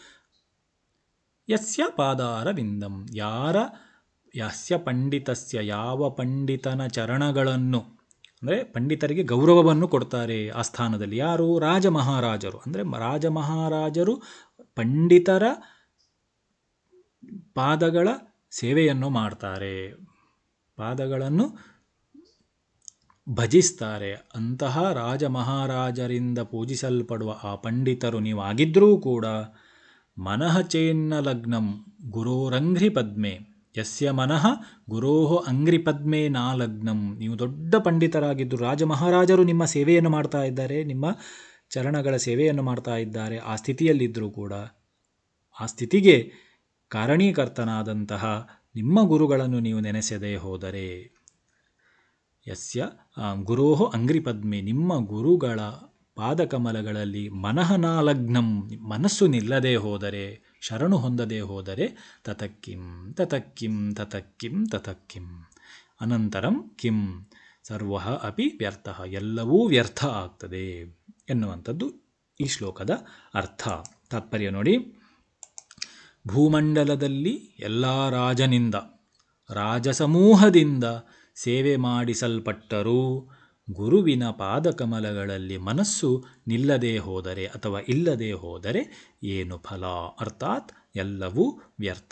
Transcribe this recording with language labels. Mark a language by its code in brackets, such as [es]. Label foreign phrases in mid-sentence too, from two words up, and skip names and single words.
[sa] ಯಸ್ಯ ಪಾದಾರವಿಂದಂ, [kn] ಯಾರ [sa] ಯಸ್ಯ ಪಂಡಿತಸ್ಯ [kn] ಯಾವ ಪಂಡಿತನ ಚರಣಗಳನ್ನು, ಅಂದರೆ ಪಂಡಿತರಿಗೆ ಗೌರವವನ್ನು ಕೊಡ್ತಾರೆ ಆ ಸ್ಥಾನದಲ್ಲಿ, ಯಾರು ರಾಜ ಮಹಾರಾಜರು, ಅಂದರೆ ರಾಜ ಮಹಾರಾಜರು ಪಂಡಿತರ ಪಾದಗಳ ಸೇವೆಯನ್ನು ಮಾಡ್ತಾರೆ, ಪಾದಗಳನ್ನು ಭಜಿಸ್ತಾರೆ. ಅಂತಹ ರಾಜ ಮಹಾರಾಜರಿಂದ ಪೂಜಿಸಲ್ಪಡುವ ಆ ಪಂಡಿತರು ನೀವಾಗಿದ್ದರೂ ಕೂಡ, [sa] ಮನಃ ಚೇನ್ನ ಲಗ್ನಂ ಗುರೋರಂಘ್ರಿ ಪದ್ಮೆ, ಯಸ್ಯ ಮನಃ ಗುರೋಹ ಅಂಗ್ರಿ ಪದ್ಮೆ ನಾ [kn] ಲಗ್ನಂ, ನೀವು ದೊಡ್ಡ ಪಂಡಿತರಾಗಿದ್ದು ರಾಜ ಮಹಾರಾಜರು ನಿಮ್ಮ ಸೇವೆಯನ್ನು ಮಾಡ್ತಾ ಇದ್ದಾರೆ, ನಿಮ್ಮ ಚರಣಗಳ ಸೇವೆಯನ್ನು ಮಾಡ್ತಾ ಇದ್ದಾರೆ, ಆ ಸ್ಥಿತಿಯಲ್ಲಿದ್ದರೂ ಕೂಡ ಆ ಸ್ಥಿತಿಗೆ ಕಾರಣೀಕರ್ತನಾದಂತಹ ನಿಮ್ಮ ಗುರುಗಳನ್ನು ನೀವು ನೆನೆಸದೇ ಹೋದರೆ, [sa] ಯಸ್ಯ ಗುರೋಹ ಅಂಗ್ರಿ ಪದ್ಮೆ, [kn] ನಿಮ್ಮ ಗುರುಗಳ ಪಾದಕಮಲಗಳಲ್ಲಿ [sa] ಮನಃನಾ ಲಗ್ನಂ, [kn] ಮನಸ್ಸು ನಿಲ್ಲದೆ ಹೋದರೆ, ಶರಣು ಹೊಂದದೆ ಹೋದರೆ, [sa] ತತಕ್ಕಿಂ ತತಕ್ಕಿಂ ತತಕ್ಕಿಂ ತತಕ್ಕಿಂ ಅನಂತರಂ ಕಿಂ ಸರ್ವಃ ಅಪಿ ವ್ಯರ್ಥಃ, [kn] ಎಲ್ಲವೂ ವ್ಯರ್ಥ ಆಗ್ತದೆ ಎನ್ನುವಂಥದ್ದು ಈ ಶ್ಲೋಕದ ಅರ್ಥ. ತಾತ್ಪರ್ಯ ನೋಡಿ, ಭೂಮಂಡಲದಲ್ಲಿ ಎಲ್ಲ ರಾಜನಿಂದ, ರಾಜಸಮೂಹದಿಂದ ಸೇವೆ ಮಾಡಿಸಲ್ಪಟ್ಟರೂ ಗುರುವಿನ ಪಾದಕಮಲಗಳಲ್ಲಿ ಮನಸ್ಸು ನಿಲ್ಲದೆ ಹೋದರೆ ಅಥವಾ ಇಲ್ಲದೆ ಹೋದರೆ ಏನು ಫಲ, ಅರ್ಥಾತ್ ಎಲ್ಲವೂ ವ್ಯರ್ಥ.